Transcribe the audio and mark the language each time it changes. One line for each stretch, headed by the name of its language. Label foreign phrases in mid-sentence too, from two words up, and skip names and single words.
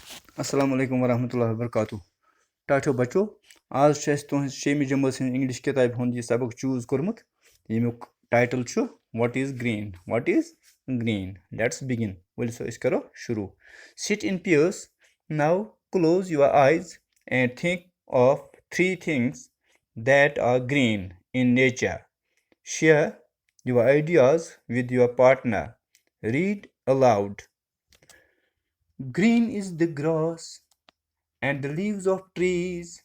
Arabic: السلام عليكم ورحمة الله وبركاته.
Kashmiri: Tato बच्चों आज छ अस तुहंज 6 जमात हंद इंग्लिश किताब हुंद यह सबक चूज कोरमुत यमुक टाइटल छु
English: what is green let's begin
Kashmiri: वल सो इस करो शुरू
English: sit in peers now close your eyes and think of three things that are green in nature. Share your ideas with your partner. Read aloud. Green is the grass and the leaves of trees.